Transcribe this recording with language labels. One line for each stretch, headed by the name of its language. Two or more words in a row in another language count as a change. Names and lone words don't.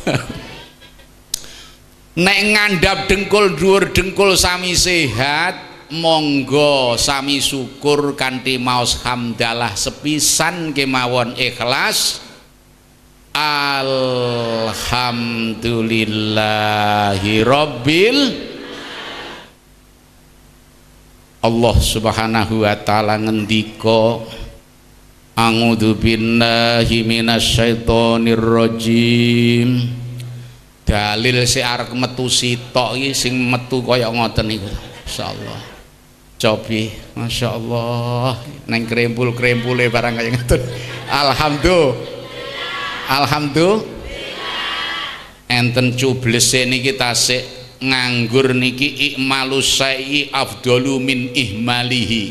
Javanese: Nek ngandhap dengkul dhuwur dengkul sami sehat monggo sami syukur kanthi maos hamdalah sepisan kemawon ikhlas.
Arabic: الحمد لله رب الله سبحانه وتعالى ngendika أعوذ بالله من الشيطان الرجيم.
Javanese: Dalil sing arep metu sitok iki sing metu kaya ngoten niku insyaallah. Cobi,
Arabic: ما شاء الله,
Javanese: neng krempul-krempule barang kaya ngoten.
Arabic: الحمد لله.
Javanese: Enten cublese niki tasik nganggur niki
Arabic: إكمال الشيء أفضل من إهماله.